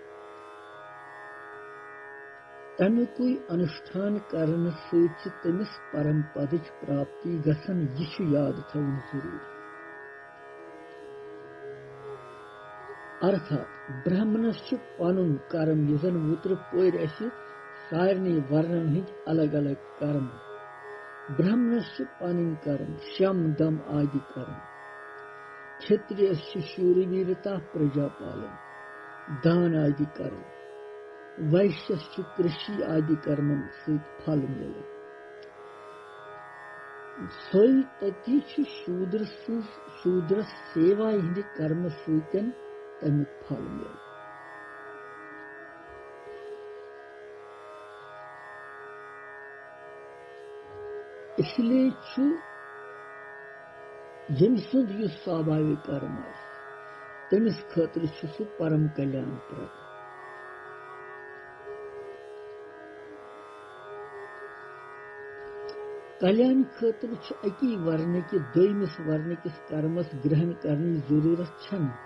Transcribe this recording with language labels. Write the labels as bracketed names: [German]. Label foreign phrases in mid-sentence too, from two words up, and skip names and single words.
[Kashmiri] तमुकुई अनुष्ठान करने सहित तमिस परम पदच प्राप्ति गसन यह याद थवन जरूरी अर्थात ब्राह्मणस पनुन कर्म यजन वुत्र पोर सारनी वर्णन हिंद अलग अलग कर्म ब्राह्मणस पन कर्म शम दम आदि कर्म क्षत्रिय शूरवीरता प्रजापालन दान आदि कर्म वैश्य कृषि आदि कर्मन सहित फल मिल सोई तति शूद्र सेवा हिंद कर्म सहित तमिक फल मिल इसलिए छु यम सुंद युस स्वाभाविक कर्म तमिस खतर छु सु परम कल्याण प्रद कल्याण खतर छु अकी वर्ण के दोयमिस वर्ण किस कर्मस ग्रहण करने जरूरत छन